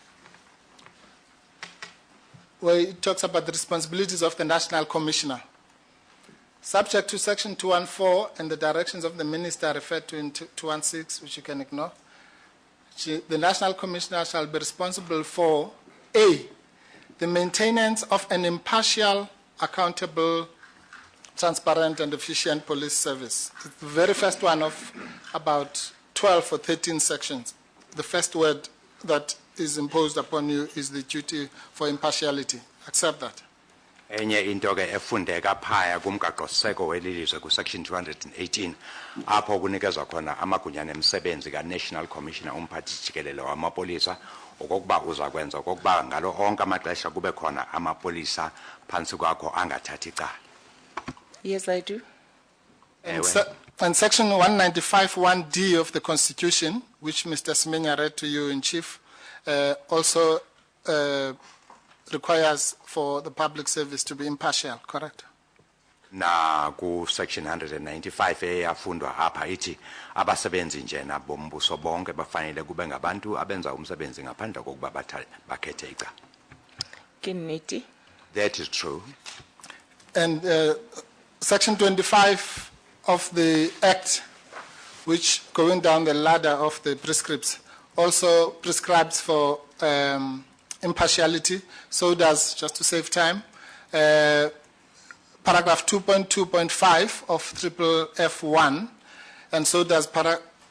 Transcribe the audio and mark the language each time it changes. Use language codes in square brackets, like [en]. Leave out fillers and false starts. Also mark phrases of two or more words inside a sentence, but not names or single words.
[en] where it talks about the responsibilities of the National Commissioner, subject to Section 214 and the directions of the Minister referred to in 216, which you can ignore, the National Commissioner shall be responsible for A, the maintenance of an impartial, accountable, transparent and efficient police service. It's the very first one of about 12 or 13 sections. The first word that is imposed upon you is the duty for impartiality. Accept that. [xh] Enye into ke efundeka phaya kumgaqo-seko welilizwe ku-section 218 apho kunikezwa khona amagunyana emisebenzi ka-National Commissioner umphathi jikelele wamapolisa okokuba uzakwenza okokuba ngalo onke amaxesha kube khona amapolisa phansi kwakho angathathi icala. [en] Yes, I do. And Section 195(1)(d) of the Constitution, which Mr. Semenya read to you in chief, also requires for the public service to be impartial, correct? [xh] Na ku section 195 eyafundwa apha ithi abasebenzi njena bombuso bonke bafanele kube ngabantu abenza umsebenzi ngaphandle kokuba bakhethe icala. Kiniti. [en] That is true. And Section 25 of the Act, which going down the ladder of the prescripts, also prescribes for impartiality. So does, just to save time, paragraph 2.2.5 of FFF1, and so does paragraph